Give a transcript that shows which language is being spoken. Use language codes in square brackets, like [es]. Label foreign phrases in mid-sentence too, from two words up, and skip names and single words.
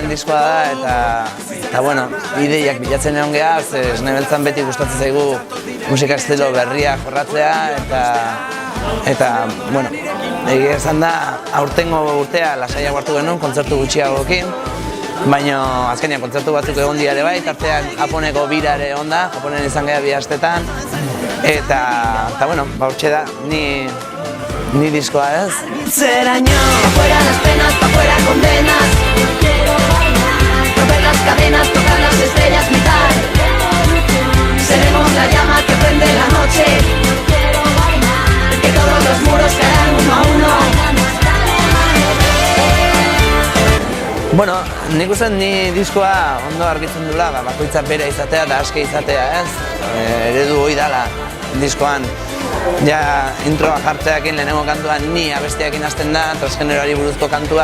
[eu] diskoa da, eta bueno, ideiak bilatzen egon geha, Esne Beltzan beti gustatzen zaigu musika estilo berriak jorratzea, eta bueno, egia esan da, aurtengo urtea lasaiago hartu genuen, kontzertu gutxiagokin, baina azkenean kontzertu batzuk egon dira ere bai, tartean Japoneko bira ere egon da, Japonen izan geha 2 astetan, eta bueno, hortxe da, ni diskoa ez. Zeraino, [es] afuera las penas, pa' fuera condenas. Romper las cadenas, tocar las estrellas, mitad. Seremos la llama que prende la noche. Que todos los muros caerán uno a uno. [eu] Bueno, nik uste ni diskoa ondo argitzen dula, bakoitza bera izatea eta aske izatea ez. Eredu hoi dala diskoan. Ja, introa jartzeakin lehenengo kantua ni abestiakin hasten da, transgeneroari buruzko kantua.